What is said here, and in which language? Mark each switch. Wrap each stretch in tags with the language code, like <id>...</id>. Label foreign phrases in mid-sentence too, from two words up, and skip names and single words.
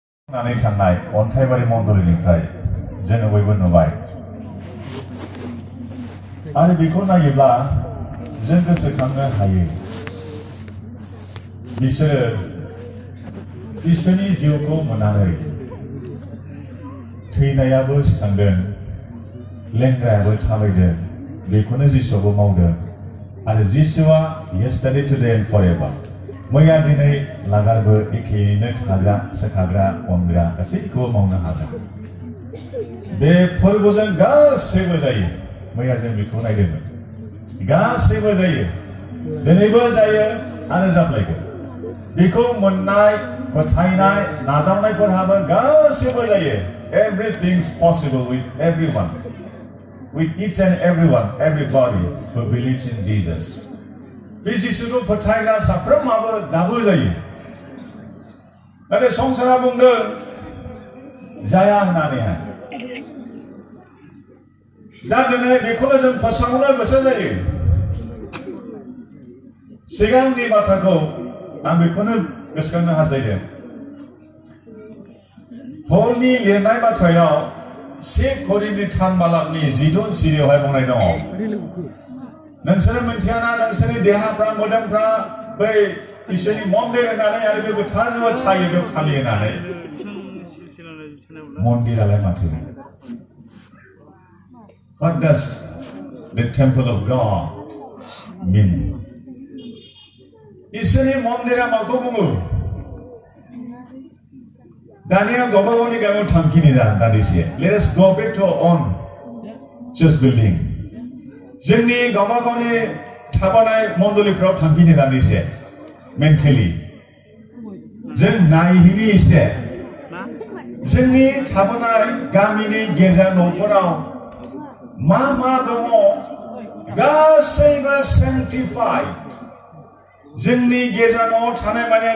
<brx>नानै थांनाय अन्थाइबारि मन्दिरनिफ्राय जोङो बयबो नुबाय आरो बेखौ नायोब्ला जों गोसोखांनो हायो बिसोरो इसोरनि जिउखौ मोननानै थैनायाबो सिखांदों लेंग्रायाबो थाबायदों बेखौनो जिसुआबो मावदों आरो जिसुआ</brx> <en>yesterday today and forever</en> <brx>मैया दिनै लागारबो एखेयैनो थाग्रा सोखाग्रा अनग्रा गासैखौबो मावनो हादों बे फोरबोजों गासैबो जायो मैया जों बेखौ नायदोंमोन गासैबो जायो दिनैबो जायो आरो जाफ्लायगोन बेखौ मोननाय फोथायनाय नाजावनायफोरहाबो गासैबो जायो</brx> <en>everything's possible with everyone with each and everyone everybody who believes in Jesus</en> <brx>बे जिसुखौ फोथायग्रा साफ्रोमहाबो दाबो जायो नाथाय संसारा बुंदों जाया होननानैहाय दा दिनै बेखौनो जों फोसावनो गोसो जायो सिगांनि बाथ्राखौ आं बेखौनो गोसोखांनो हास्थायदों पलनि लिरनाय बाथ्रायाव 1 करिन्थि 3 बालाकनि 12 सिरियावहाय बुंनाय दङ नोंसोरो मिथियाना नोंसोरनि देहाफ्रा मोदोमफ्रा बै इसोरनि मन्दिर होननानै आरो बे गोथार जिउआव थायो बेयाव खालि होननानै मन्दिरालाय माथो</brx> <en>What does the temple of God mean?</en> <brx>इसोरनि मन्दिरा माखौ बुङो दानिया गावबा गावनि गामियाव थांखिनि दान्दिसे</brx> <en>Let us go back to our own church building</en> <brx>जोंनि गावबा गावनि थाबानाय मण्डलिफ्राव थांखिनि दान्दिसे मेन्टेलि जों नायहैनि एसे जोंनि थाबानाय गामिनि गिर्जा न'फोराव मा मा दङ गासैबो सेन्टिफाइड जोंनि गिर्जा न'आव थानाय माने</brx>